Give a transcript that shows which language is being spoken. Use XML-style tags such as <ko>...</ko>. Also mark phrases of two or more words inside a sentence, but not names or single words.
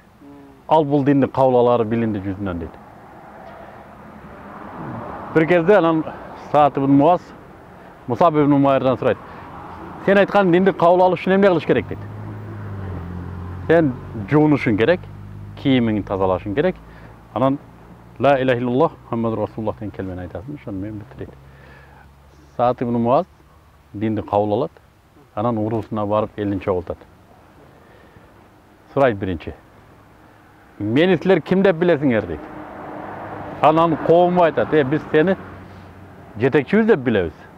<ky>Ал бул динди кабыл алары билинди жүзүнөн дейт. Бир кезде анан Саад ибн Муаз Мусаб ибн Умайрдан сурайт. Сен айткан динди кабыл алыш үчүн эмне кылыш керек дейт. Сен жуунушуң керек, кийимиңди тазалашың керек. Анан</ky> <ar>لا إله إلا الله محمد رسول الله</ar> <ky>деген келмени айтасың, ошону менен бүт дейт. Саад ибн Муаз динди кабыл алат, анан уруусуна барып элин чогултат. Сурайт биринчи. Мени силер ким деп билесиңер дейт. Анан коому айтат, биз сени жетекчибиз деп билебиз.</ky>